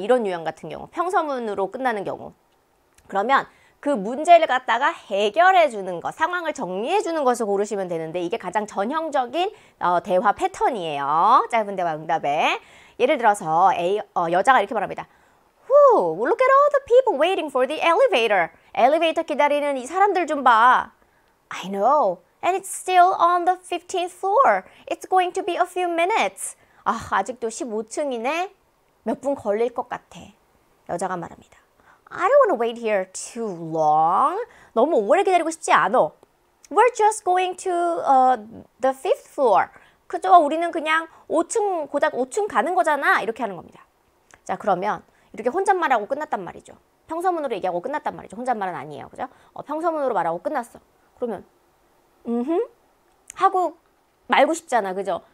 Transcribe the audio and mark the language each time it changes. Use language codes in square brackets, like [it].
[ko] 이런 유형 같은 경우, 평서문으로 끝나는 경우. 그러면 그 문제를 갖다가 해결해 주는 것, 상황을 정리해 주는 것을 고르시면 되는데, 이게 가장 전형적인 대화 패턴이에요. 짧은 대화 응답에. 예를 들어서 여자가 이렇게 말합니다. [en] Look at all the people waiting for the elevator. [ko] 엘리베이터 기다리는 이 사람들 좀 봐. [en] I know. And it's still on the 15th floor. It's going to be a few minutes. [ko] 아직도 15층이네. 몇 분 걸릴 것 같아. 여자가 말합니다. [en] I don't want to wait here too long. [ko] 너무 오래 기다리고 싶지 않아. [en] We're just going to the 5th floor. [ko] 그죠? 우리는 그냥 5층, 고작 5층 가는 거잖아. 이렇게 하는 겁니다. 자, 그러면 이렇게 혼잣말하고 끝났단 말이죠. 평서문으로 얘기하고 끝났단 말이죠. 혼잣말은 아니에요. 그죠? 평서문으로 말하고 끝났어. 그러면 하고 말고 싶잖아. 그죠?